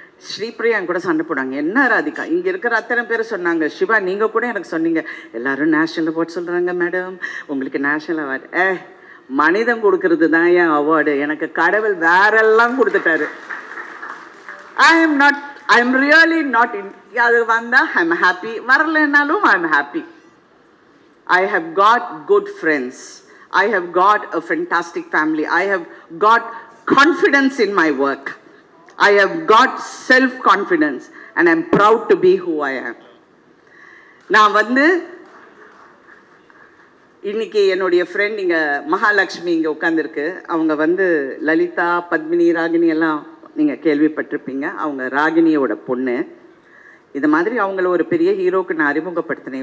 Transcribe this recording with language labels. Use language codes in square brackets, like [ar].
[ta] ஸ்ரீபிரியா கூட சண்டை போடுவாங்க, என்ன ராதிகா இங்கே இருக்கிற அத்தனை பேர் சொன்னாங்க, சிவா நீங்கள் கூட எனக்கு சொன்னீங்க எல்லாரும் நேஷ்னல் அவார்ட் சொல்கிறாங்க மேடம், உங்களுக்கு நேஷ்னல் அவார்டு. மனிதம் கொடுக்கறது தான் என் அவார்டு, எனக்கு கடவுள் வேறெல்லாம் கொடுத்துட்டாரு. [en] I am really not in. [ta] அது வந்தா [en] I am happy, [ta] வரலனாலும் [en] I am happy. I have got good friends. I have got a fantastic family. I have got confidence in my work. I have got self-confidence and I am proud to be who I am. [ta] நான் இன்னைக்கு என்னுடைய friend இங்கே மகாலட்சுமி இங்கே உட்காந்துருக்கு. அவங்க லலிதா, பத்மினி, ராகினி எல்லாம் நீங்கள் கேள்விப்பட்டிருப்பீங்க. அவங்க ராகினியோட பொண்ணு. இது மாதிரி அவங்கள ஒரு பெரிய ஹீரோக்கு நான் அறிமுகப்படுத்தினேன்.